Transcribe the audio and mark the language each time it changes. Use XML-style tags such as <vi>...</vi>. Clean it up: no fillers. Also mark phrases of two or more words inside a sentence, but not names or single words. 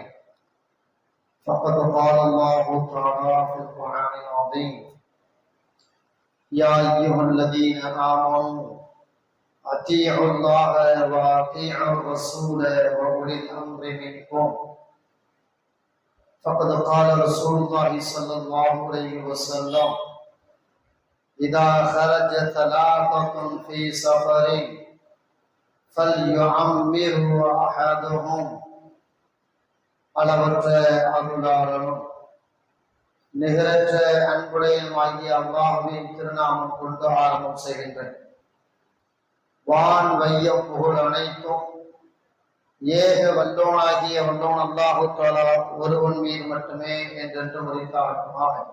<ar>فقد قال الله تعالى في القرآن العظيم: يا أيها الذين آمنوا أطيعوا الله وأطيعوا الرسول وأولي الأمر منكم. فقد قال رسول الله صلى الله عليه وسلم: إذا خرج ثلاثة في سفر فليعمره أحدهم.</ar> <ta>அளவற்ற அருளாளனும் நிகரற்ற அன்புடையனுமாகிய அல்லாஹ்வின் திருநாமம் கொண்டு ஆரம்பம் செய்கின்றேன். வான் வையம் புகழ் அனைத்தும் ஏக வல்லோனாகிய வல்லோன்</ta> <ar>الله تعالى</ar> <ta>ஒருவன் மீது மட்டுமே என்றென்று உரைத்தாகட்டுமாக.</ta>